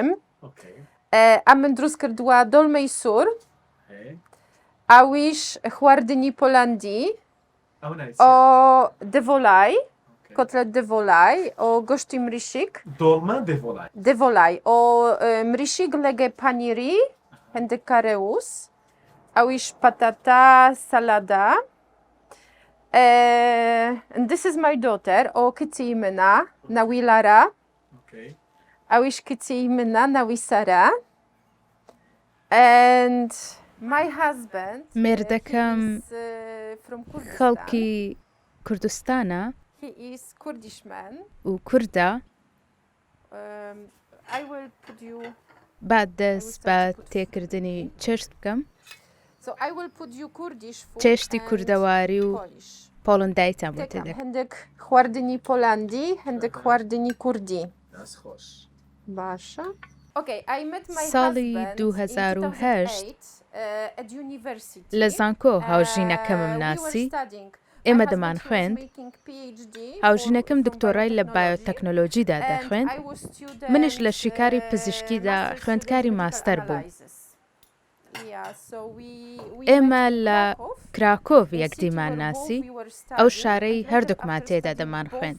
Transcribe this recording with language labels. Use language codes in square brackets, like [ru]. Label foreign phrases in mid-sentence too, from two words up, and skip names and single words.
[ckb] ئەمن دروست کردووە دۆڵمەی سوور، ئەویش خواردنی پۆلەندی، دڤۆلای، کۆتلەت دڤۆلای، گۆشتی مریشک. دۆڵمە دڤۆلای. دڤۆلای، مریشک لەگە پانیری، هەندێک کارەوس، ئەویش پەتەتا سەلادا. [en] And this is my daughter, [ckb] کچی منە ناوی لارا. ئەویش کچی منە ناوی سارا. [en] And my husband [ckb] مێردەکەم خەڵکی کوردستانە [en] he is Kurdish man. [ckb] و کوردە. [en] I will put you [ckb] با دەست بە تێکردنی چێشت بکەم. [en] So I will put you Kurdish food [ckb] چێشتی and کوردەواری و Polish. پۆڵندایتان بۆ دەکەم تێدەکەم. هەندێک خواردنی پۆلەندی، هەندێک خواردنی کوردی. باشە. [en] Okay, I met my ساڵی husband 2008 in 2008 at university. [ckb] لە زانکۆ هاوژینەکەمم ناسی. ئێمە دەمان خوێند. هاوژینەکەم دکتۆرای لە بایۆتەکنۆلۆژیدا دەخوێند. منیش لە شیکاری پزیشکیدا خوێندکاری ماستەر بووم. ئێمە لە کراکۆڤ یەکدیمان ناسی، ئەو شارەی هەردووکمان تێدا دەمان خوێند.